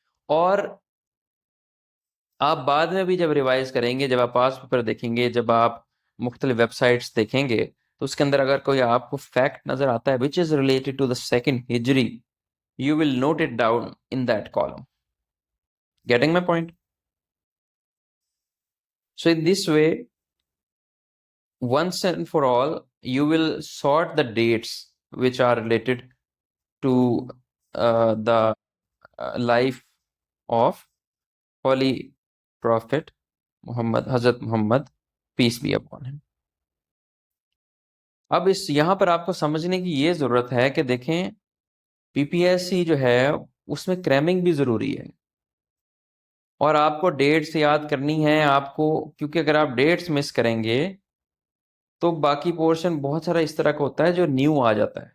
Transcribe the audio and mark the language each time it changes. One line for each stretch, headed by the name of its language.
Urdu: اور آپ بعد میں بھی جب ریوائز کریں گے, جب آپ پاس پیپر دیکھیں گے, جب آپ مختلف ویب سائٹس دیکھیں گے, تو اس کے اندر اگر کوئی آپ کو فیکٹ نظر آتا ہے
English: which is related to the second
Urdu: ہجری,
English: you will note it down in that column. Getting my point? So in this way, once and for all, you will sort the dates which are related to the life of Holy Prophet Muhammad, Hazrat Muhammad, peace be upon him.
Urdu: اب یہاں پر آپ کو سمجھنے کی یہ ضرورت ہے کہ دیکھیں پی پی ایس سی جو ہے اس میں کریمنگ بھی ضروری ہے, اور آپ کو ڈیٹس یاد کرنی ہے آپ کو, کیونکہ اگر آپ ڈیٹس مس کریں گے تو باقی پورشن بہت سارا اس طرح کا ہوتا ہے جو نیو آ جاتا ہے.